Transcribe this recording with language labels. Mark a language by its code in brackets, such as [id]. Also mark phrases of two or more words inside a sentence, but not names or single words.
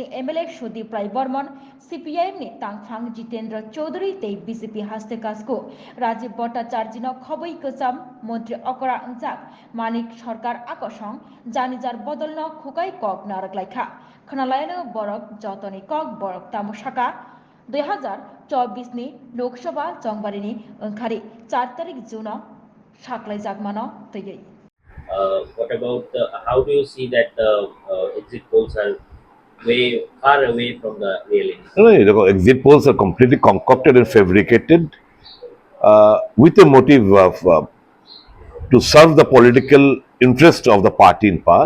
[trp] एमएलए सुदीप राय बर्मन सीपीआईएमनि तांगफां जितेंद्र चौधरी तै बीजेपी हास्ते कासको राजीव भट्टाचार्यनो खबै कचाम मंत्री अकरा अंजाक मानिक सरकार आकसं जानिजार बदलनो खुकाय कग नारकलायखा खनालायनो बरक जतनि कग बरक तामुसाका 2024 नि लोकसभा चंबारिनि ओंखारि 4 तारिख जुनाव साख्लाय जागमानो तैयै [en] What about how do you see that exit polls are way far away from the reality? No, no, exit polls are completely concocted and fabricated with a motive of to serve the political interest of the party in power.